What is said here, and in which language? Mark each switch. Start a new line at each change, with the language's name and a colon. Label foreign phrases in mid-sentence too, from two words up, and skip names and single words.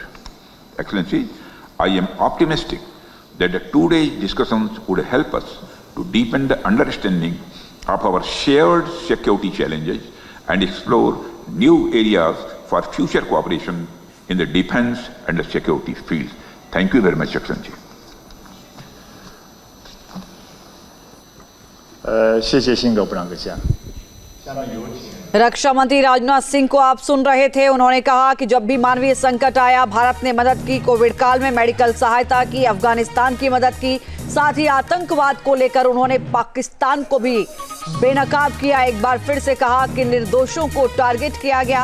English: Excellency, I am optimistic that the today's discussions would help us to deepen the understanding of our shared security challenges and explore new areas for future cooperation in the defense and the security field. Thank you very much, Excellency.
Chinese: 谢谢辛格部长阁下。下面有请
Hindi: रक्षा मंत्री राजनाथ सिंह को आप सुन रहे थे। उन्होंने कहा कि जब भी मानवीय संकट आया भारत ने मदद की, कोविड काल में मेडिकल सहायता की, अफगानिस्तान की मदद की, साथ ही आतंकवाद को लेकर उन्होंने पाकिस्तान को भी बेनकाब किया। एक बार फिर से कहा कि निर्दोषों को टारगेट किया गया।